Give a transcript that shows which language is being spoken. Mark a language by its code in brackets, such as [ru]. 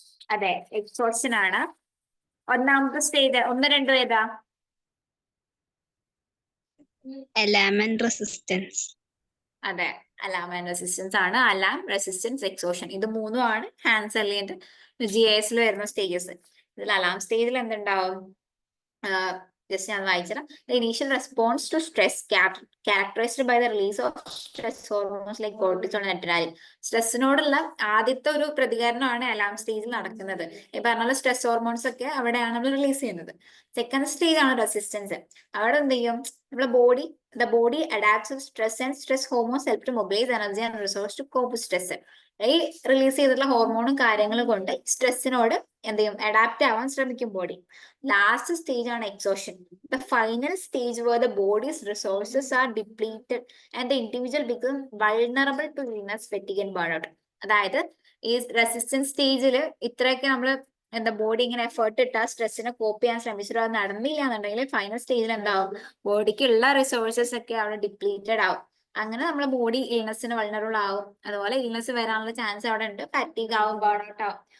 [ml] അതെ, എക്സോഷൻ ആണ്. ഒന്നാമത്തെ സ്റ്റേജ് 1, 2 ഏതാ? Alarm and resistance. അതെ, അലാം ആൻഡ് റെസിസ്റ്റൻസ് ആണ്. അലാം, റെസിസ്റ്റൻസ്, എക്സോഷൻ, ഇത് 3ഉം ആണ് ഹാൻഡ് സെല്ലിന്റെ GASൽ വരുന്ന സ്റ്റേജസ്. ഇതിൽ അലാം സ്റ്റേജിൽ എന്തുണ്ടാവും? ജസ്റ്റ് ഞാൻ വായിച്ചുതരാം. [en] The initial response to stress characterized by the release of stress hormones like cortisol and adrenaline. [ml] സ്ട്രെസ്സിനോടുള്ള ആദ്യത്തെ ഒരു പ്രതികരണമാണ് അലാം സ്റ്റേജിൽ നടക്കുന്നത്. ഈ പറഞ്ഞ സ്ട്രെസ് ഹോർമോൺസ് ഒക്കെ അവിടെയാണ് നമ്മൾ റിലീസ് ചെയ്യുന്നത്. സെക്കൻഡ് സ്റ്റേജ് ആണ് റെസിസ്റ്റൻസ്. അവിടെ എന്ത് ചെയ്യും? നമ്മുടെ [en] the body adapts to stress and stress hormones help to mobilize energy and resource to cope with stress. [ml] ഈ റിലീസ് ചെയ്തിട്ടുള്ള ഹോർമോണും കാര്യങ്ങളും കൊണ്ട് സ്ട്രെസ്സിനോട് എന്ത് ചെയ്യും? അഡാപ്റ്റ് ആവാൻ ശ്രമിക്കും ബോഡി. ലാസ്റ്റ് സ്റ്റേജ് ആണ് exhaustion. [en] The final stage where the body's resources are depleted and the individual becomes vulnerable to illness, fatigue and burnout. [ml] അതായത് ഈ റെസിസ്റ്റൻസ് സ്റ്റേജിൽ ഇത്രയൊക്കെ നമ്മൾ ബോഡി ഇങ്ങനെ എഫേർട്ട് ഇട്ടാ സ്ട്രെസ്സിനെ കോപ്പ് ചെയ്യാൻ ശ്രമിച്ചിട്ട് അത് നടന്നില്ല എന്നുണ്ടെങ്കിൽ ഫൈനൽ സ്റ്റേജിൽ എന്താവും? ബോഡിക്കുള്ള റിസോഴ്സസ് ഒക്കെ അവിടെ ഡിപ്ലീറ്റഡ് ആവും. അങ്ങനെ നമ്മുടെ ബോഡി ഇൽനെസ്സിന് വൾണറബിൾ ആവും. അതുപോലെ ഇൽനെസ് വരാനുള്ള ചാൻസ് അവിടെ ഉണ്ട്. ഫാറ്റീഗ് ആവും, ബേൺഔട്ട് ആവും.